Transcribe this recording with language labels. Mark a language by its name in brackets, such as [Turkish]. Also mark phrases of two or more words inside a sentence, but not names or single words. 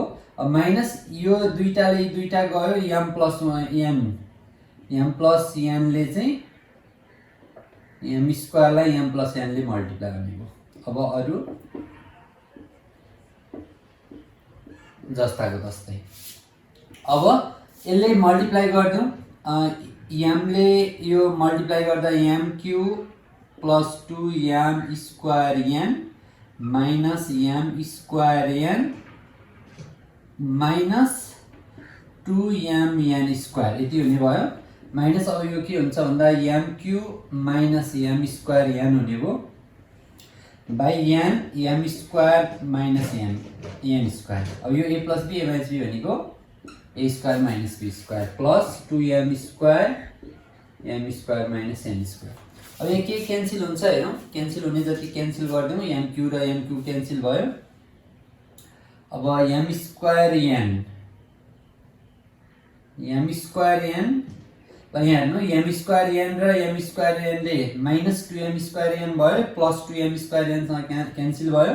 [Nepali] अब माइनस यो दुईटाले दुईटा गयो, [English] m plus n [Nepali] ले चाहिँ m स्क्वायरलाई [English] m plus n [Nepali] ले मल्टिप्लाई हुने भयो। अब अरु जस्ताको तस्तै। अब यसले मल्टिप्लाई गरिदिउँ, m ले यो मल्टिप्लाई गर्दा [English] m cube plus 2m square n minus m square n minus 2mn square [Nepali] यति हुने भयो। माइनस अब यो के हुन्छ भन्दा [English] m cube minus m square n [Nepali] हुने भयो [English] by n m square minus n square. [Nepali] अब यो [English] a plus b a minus b [Nepali] भनेको [English] a square minus b square plus 2m square minus n square. [Nepali] अब यहाँ के क्यान्सल हुन्छ हेरौँ, क्यान्सल हुने जति क्यान्सल गरिदिउँ, [English] m cube [Nepali] र [English] m cube [Nepali] क्यान्सल भयो। अब [English] m square n [Nepali] ल यहाँ हेर्नु, [English] m square n [Nepali] र [English] m square n [Nepali] ले [English] minus 2m square n [Nepali] भयो [English] plus 2m square n [Nepali] सँग क्यान्सल भयो।